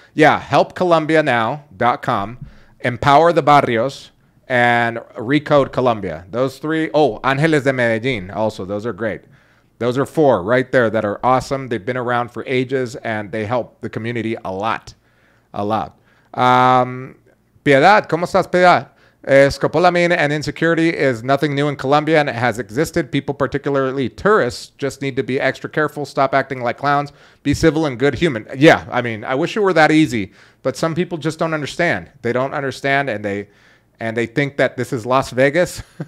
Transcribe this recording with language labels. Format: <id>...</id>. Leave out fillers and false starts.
<en>Yeah, helpcolombianow.com, Empower the Barrios, and Recode Colombia. Those three. Oh, Ángeles de Medellin also. Those are great. Those are four right there that are awesome. They've been around for ages, and they help the community a lot. A lot.</en> <es>Piedad, ¿cómo estás, Piedad?</es> <en>Scopolamine and insecurity is nothing new in Colombia, and it has existed. People, particularly tourists, just need to be extra careful, stop acting like clowns, be civil and good human. Yeah, I mean, I wish it were that easy, but some people just don't understand. They don't understand, and they think that this is Las Vegas.</en>